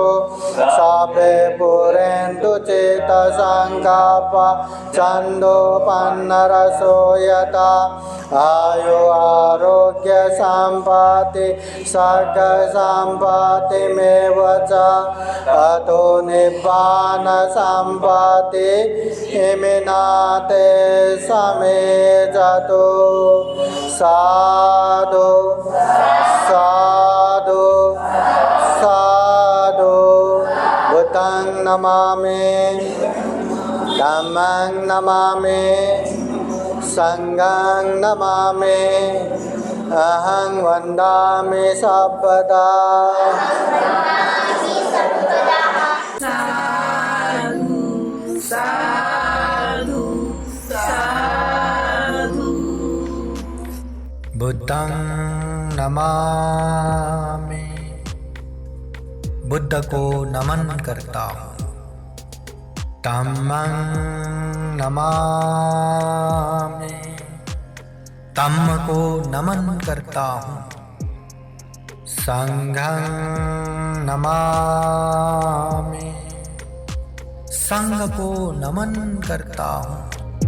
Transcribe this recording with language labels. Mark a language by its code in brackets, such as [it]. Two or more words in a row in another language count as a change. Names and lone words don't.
[pi] सर्वे पुरेन्तु चित्तसङ्कल्पं छन्दोपन्नरसो यथा आयु आरोग्य संपत्ति सर्ग संपत्तिमेव च अतो निब्बान संपत्ति हिमिनाते समेजतु। साधु साधु साधु। बुद्धं नमामि, धम्मं नमामि, संघं नमामि, अहं वन्दामि सर्वदा। साधु साधु साधु। बुद्धं नमामि, [hi] बुद्ध को नमन करता हूँ। [pi] धम्मं नमामि, [hi] धम्म को नमन करता हूँ। [pi] संघं नमामि, [hi] संघ को नमन करता हूँ।